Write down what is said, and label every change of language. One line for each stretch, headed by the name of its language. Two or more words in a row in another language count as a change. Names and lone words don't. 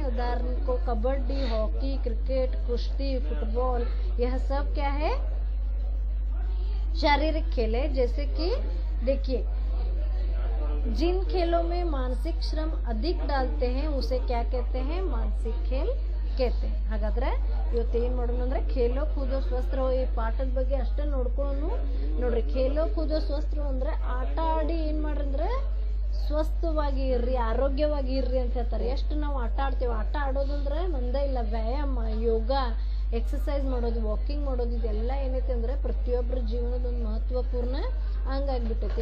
Hindi: उदाहरण को कबड्डी, हॉकी, क्रिकेट, कुश्ती, फुटबॉल, यह सब क्या है, शारीरिक खेल है। जैसे कि देखिए, जिन खेलों में मानसिक श्रम अधिक डालते हैं उसे क्या कहते हैं, मानसिक खेल कहते हैं।
Kannada: ಹಾಗಾದ್ರೆ ಇವತ್ತು ಏನ್ ಮಾಡೋಣ ಅಂದ್ರೆ
Hindi: खेलो कूदो स्वस्त्र,
Kannada: ಈ ಪಾಠದ ಬಗ್ಗೆ ಅಷ್ಟೇ ನೋಡ್ಕೊಳ್ಳೋಣ ನೋಡ್ರಿ.
Hindi: खेलो कूदो स्वस्त्र
Kannada: ಅಂದ್ರೆ ಆಟ ಆಡಿ ಏನ್ ಮಾಡ್ರಿ ಅಂದ್ರೆ ಸ್ವಸ್ಥವಾಗಿ ಇರ್ರಿ, ಆರೋಗ್ಯವಾಗಿ ಇರ್ರಿ ಅಂತ ಹೇಳ್ತಾರೆ. ಎಷ್ಟು ನಾವು ಆಟ ಆಡ್ತೇವೆ, ಆಟ ಆಡೋದಂದ್ರೆ ಒಂದೇ ಇಲ್ಲ, ವ್ಯಾಯಾಮ, ಯೋಗ, ಎಕ್ಸಸೈಸ್ ಮಾಡೋದು, ವಾಕಿಂಗ್ ಮಾಡೋದು, ಇದೆಲ್ಲ ಏನೈತೆ ಅಂದ್ರೆ ಪ್ರತಿಯೊಬ್ಬರ ಜೀವನದ ಒಂದು ಮಹತ್ವಪೂರ್ಣ ಹಂಗಾಗ್ಬಿಟ್ಟೈತಿ.